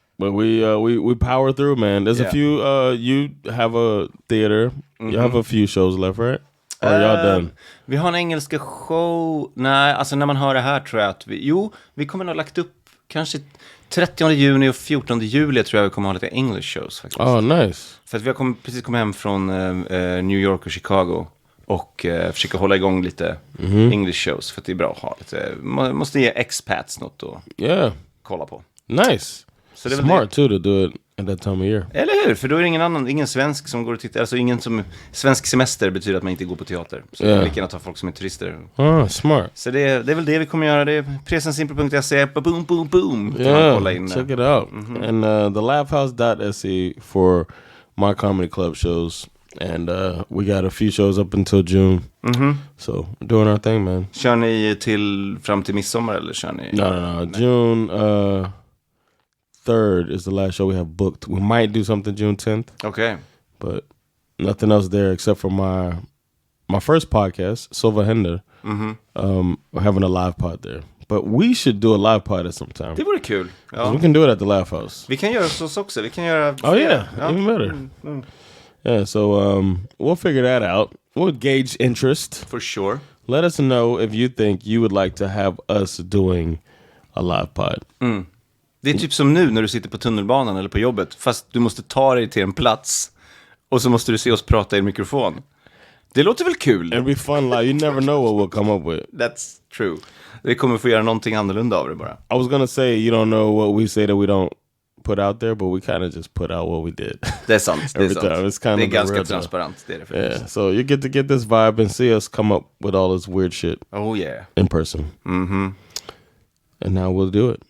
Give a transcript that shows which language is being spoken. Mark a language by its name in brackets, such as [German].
[English] But we power through, man. There's a few. You have a theater. You have a few shows left, right? Or are y'all done? [Swedish] Vi har en engelska show. Nej, alltså när man hör det här tror jag att vi kommer nog ha lagt upp kanske 30 juni och 14 juli tror jag vi kommer ha lite English shows faktiskt. [English] Oh, nice. [Swedish] För att vi har precis kommit hem från New York och Chicago och försöka hålla igång lite English shows för att det är bra att ha lite. Man måste ge expats något att kolla på. [English] Nice. [Swedish] Så det är [English] smart too to do it at that time of year. [Swedish] Eller hur? För då är det ingen svensk som går och tittar. Alltså svensk semester betyder att man inte går på teater. Så vi kan ta folk som är turister. Smart. Så det är väl det vi kommer göra. Det är presensimpro.se. Boom, boom, boom. [English] Check it out. And the laughhouse.se for my comedy club shows. And we got a few shows up until June. So we're doing our thing, man. [Swedish] Kör ni fram till midsommar eller kör ni? [English] No. June 3rd is the last show we have booked. We might do something June 10th. Okay. But nothing else there except for my first podcast, Sova Händer. We're having a live pod there. But we should do a live pod at some time. [Swedish] Det vore kul. Ja. [English] We can do it at the Laugh House. [Swedish] Vi kan göra så också. Vi kan göra [English] even better. Yeah, so we'll figure that out. We'll gauge interest. For sure. Let us know if you think you would like to have us doing a live pod. [Swedish] Det är typ som nu när du sitter på tunnelbanan eller på jobbet. Fast du måste ta dig till en plats. Och så måste du se oss prata i en mikrofon. Det låter väl kul? [English] It'll be fun. Like, you never know what we'll come up with. That's true. [Swedish] Vi kommer få göra någonting annorlunda av det bara. [English] I was gonna say you don't know what we say that we don't put out there, but we kind of just put out what we did. [Swedish] Det är sant. Det är sant. [English] It's kind [Swedish] det är [English] of [Swedish] ganska transparent. Det är det faktiskt. [English] Yeah, so you get to get this vibe and see us come up with all this weird shit. Oh yeah. In person. And now we'll do it.